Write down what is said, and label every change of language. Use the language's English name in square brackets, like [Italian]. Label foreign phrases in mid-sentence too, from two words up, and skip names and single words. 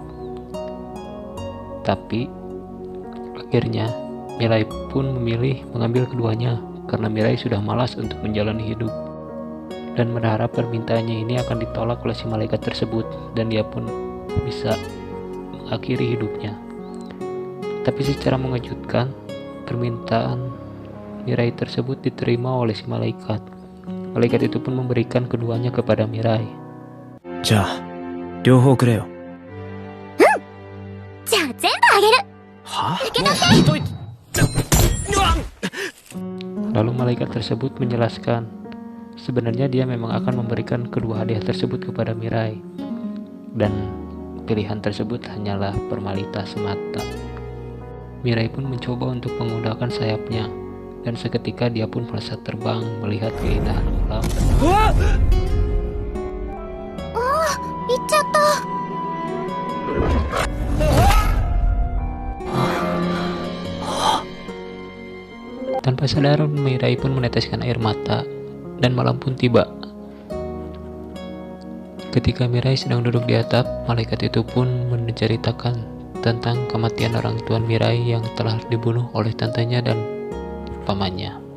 [Indonesian] Tapi akhirnya, Mirai pun memilih mengambil keduanya karena Mirai sudah malas untuk menjalani hidup dan berharap permintaannya ini akan ditolak oleh si malaikat tersebut, dan dia pun bisa mengakhiri hidupnya. Tapi secara mengejutkan, permintaan Mirai tersebut diterima oleh si malaikat. Malaikat itu pun memberikan keduanya kepada Mirai. [Japanese] じゃあ両方くれよ。じゃあ全部あげる。は？ [Indonesian] Lalu malaikat tersebut menjelaskan, sebenarnya dia memang akan memberikan kedua hadiah tersebut kepada Mirai. Dan pilihan tersebut hanyalah formalitas semata. Mirai pun mencoba untuk menggunakan sayapnya, dan seketika dia pun melesat terbang melihat keindahan alam. [Japanese] 行っちゃった。 [Indonesian] Tanpa sadar, Mirai pun meneteskan air mata, dan malam pun tiba. Ketika Mirai sedang duduk di atap, malaikat itu pun menceritakan tentang kematian orang tua Mirai yang telah dibunuh oleh tantenya dan pamannya.